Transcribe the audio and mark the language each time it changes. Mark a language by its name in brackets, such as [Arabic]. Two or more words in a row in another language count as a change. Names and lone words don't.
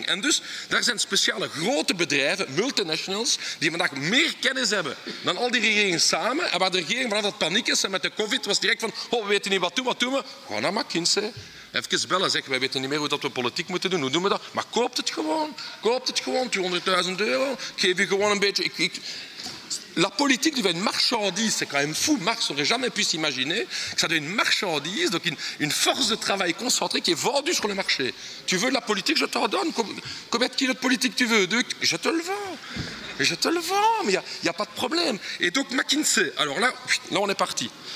[Dutch] En dus, daar zijn speciale grote bedrijven, multinationals, die vandaag meer kennis hebben dan al die regeringen samen. En waar de regering van altijd paniek is en met de COVID was direct van, oh, we weten niet wat doen we? Gewoon naar McKinsey. Even bellen, zeggen, wij weten niet meer hoe dat we politiek moeten doen, hoe doen we dat? Maar koopt het gewoon, 200.000 euro, ik geef je gewoon een beetje... [French] La politique devient une marchandise, c'est quand même fou. Marx n'aurait jamais pu s'imaginer que ça devient une marchandise, donc une force de travail concentrée qui est vendue sur le marché. Tu veux de la politique, je t'en donne. Combien de kilos de politique tu veux? 2, je te le vends. Je te le vends, mais il n'y a pas de problème. Et donc McKinsey, alors là on est parti.